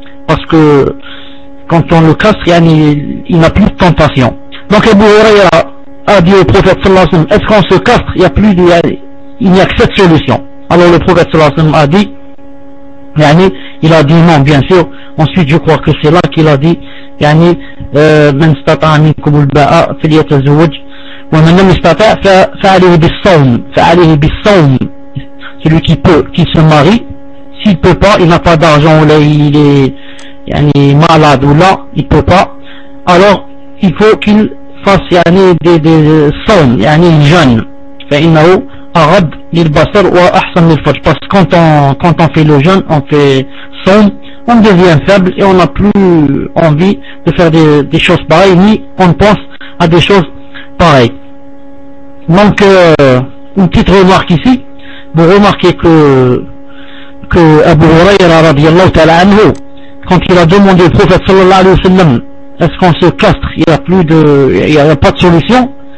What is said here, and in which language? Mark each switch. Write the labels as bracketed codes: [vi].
[fr] Parce que, quand on le castre, il n'a plus de tentation. Donc, Abu Huraira a dit au prophète sallallahu alayhi wa sallam, est-ce qu'on se castre, il n'y a que cette solution. Alors, le prophète sallallahu alayhi wa sallam a dit, il a dit non, bien sûr. Ensuite, je crois que c'est là qu'il a dit, [ar] من استطاع منكم الباء فليتزوج ومن لم يستطع فعليه بالصوم فعليه بالصوم. [fr] Celui qui peut, qui se marie, s'il peut pas, il n'a pas d'argent ou là il est malade ou là il peut pas, alors il faut qu'il fasse des saumes, il jeûne. [ar] فإنه أغض للبصر وأحسن للفرج. [fr] Parce que quand on fait le jeûne, on fait saumes, on devient faible et on n'a plus envie de faire des choses pareilles, ni on pense à des choses pareilles. Donc, une petite remarque ici. Vous remarquez que Abu Huraira radiallahu ta'ala anhu, quand il a demandé au prophète sallallahu alayhi wa sallam, est-ce qu'on se castre, il n'y a pas de solution.